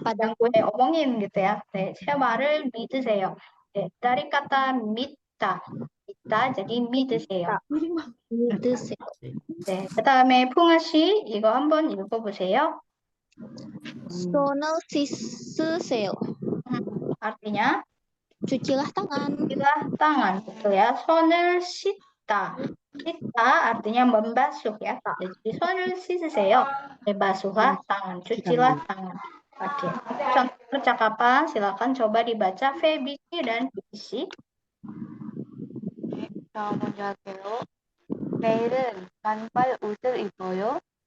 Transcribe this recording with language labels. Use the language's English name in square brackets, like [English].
[Indonesian] pada gue omongin gitu ya. [Korean] 제 말을 믿으세요. [Indonesian] dari kata [Korean] 있다. 있다. [Indonesian] jadi [Korean] 미 드세요. 드세요. 네. 그다음에 풍아 씨 이거 한번 읽어보세요. 손을 씻으세요. [Indonesian] artinya cucilah tangan. cucilah tangan, betul ya. [Korean] 손을 씻다. [Indonesian] 씻다 artinya membasuh ya. Jadi [Korean] 손을 씻으세요. [Indonesian] Basuhlah tangan, cucilah tangan. Oke. Contoh percakapan silakan coba dibaca Feby dan Isi. [Korean] 자, 먼저 할게요. 내일은 반팔 옷을 입어요.